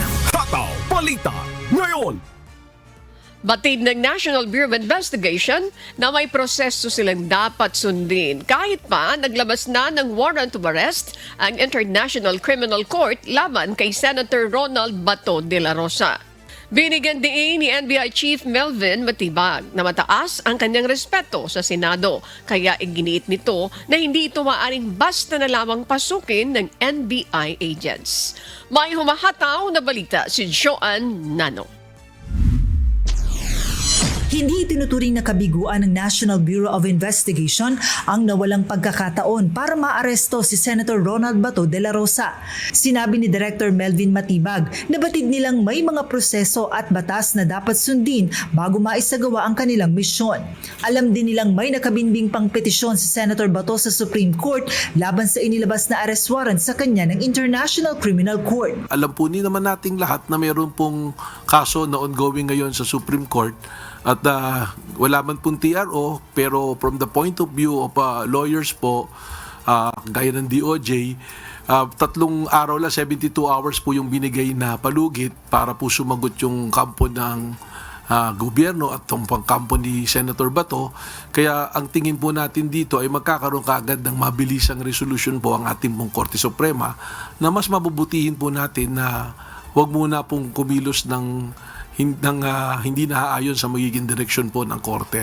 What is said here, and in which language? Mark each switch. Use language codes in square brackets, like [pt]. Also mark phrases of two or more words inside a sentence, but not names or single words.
[tl] Hataw Balita ngayon! Batid ng National Bureau of Investigation na may proseso silang dapat sundin kahit pa naglabas na ng [en] warrant of arrest [tl] ang International Criminal Court laban kay Senator Ronald Bato de la Rosa. Binigyan din ni NBI Chief Melvin Matibag na mataas ang kanyang respeto sa Senado, kaya iginiit nito na hindi ito maaaring basta na lamang pasukin ng NBI agents. May humahataw na balita si Joan Nano. Hindi itinuturing na kabiguan ng National Bureau of Investigation ang nawalang pagkakataon para maaresto si Senator Ronald Bato de la Rosa. Sinabi ni Director Melvin Matibag na batid nilang may mga proseso at batas na dapat sundin bago maisagawa ang kanilang misyon. Alam din nilang may nakabinbing pang petisyon si Senator Bato sa Supreme Court laban sa inilabas na [en] arrest warrant [tl] sa kanya ng International Criminal Court. Alam po ni naman nating lahat na mayroon pong kaso na ongoing ngayon sa Supreme Court at wala man pong TRO, pero [en] from the point of view of lawyers [tl] po, gaya ng DOJ, 3 araw lang, 72 hours po yung binigay na palugit para po sumagot yung kampo ng gobyerno at yung pangkampo ni Senator Bato. Kaya ang tingin po natin dito ay magkakaroon kaagad ng mabilisang resolution po ang ating pong Korte Suprema, na mas mabubutihin po natin na huwag muna pong kumilos ng hindi naaayon sa magiging direksyon po ng korte.